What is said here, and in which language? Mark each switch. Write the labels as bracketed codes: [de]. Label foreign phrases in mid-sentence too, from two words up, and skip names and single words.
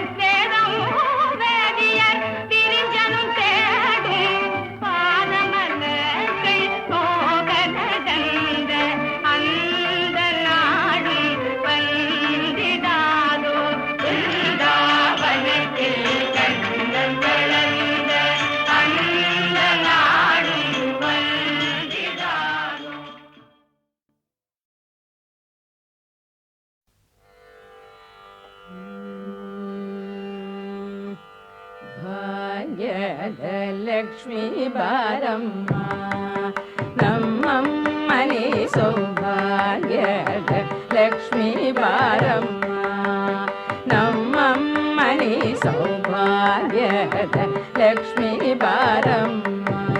[ta] வேதம் வேதியர் பிரிஞ்சனும் தேடும் பாதமலர்கள் போக நடந்த அந்த நாடும் வந்திடாதோ பிருந்தாவனத்தில் கண்ணன் வளர்ந்த அந்த நாடும் வந்திடாதோ. [kn] ಭಾಗ್ಯದ ಲಕ್ಷ್ಮೀ ಬಾರಮ್ಮ ನಮ್ಮಮ್ಮನೆ ಸೌಭಾಗ್ಯದ ಲಕ್ಷ್ಮೀ ಬಾರಮ್ಮ ನಮ್ಮಮ್ಮನೆ ಸೌಭಾಗ್ಯದ ಲಕ್ಷ್ಮೀ ಬಾರಮ್ಮ